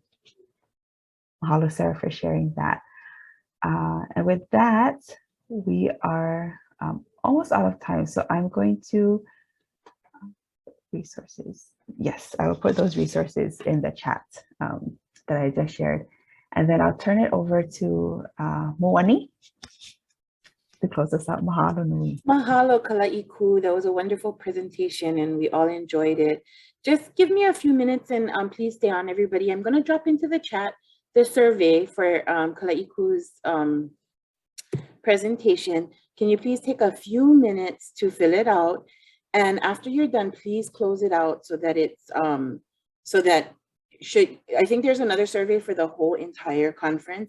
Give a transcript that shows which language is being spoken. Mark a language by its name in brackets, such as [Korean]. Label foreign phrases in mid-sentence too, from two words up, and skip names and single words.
[English] Mahalo, Sarah, for sharing that. And with that, we are almost out of time. So I'm going to resources. Yes, I will put those resources in the chat that I just shared. And then I'll turn it over to Moani to close us out. [Hawaiian] Mahalo nui. Mahalo, Kalaiku. [English] That was a wonderful presentation and we all enjoyed it. Just give me a few minutes and please stay on, everybody. I'm going to drop into the chat the survey for Kalaiku's presentation. Can you please take a few minutes to fill it out? And after you're done, please close it out so that it's, I think there's another survey for the whole entire conference.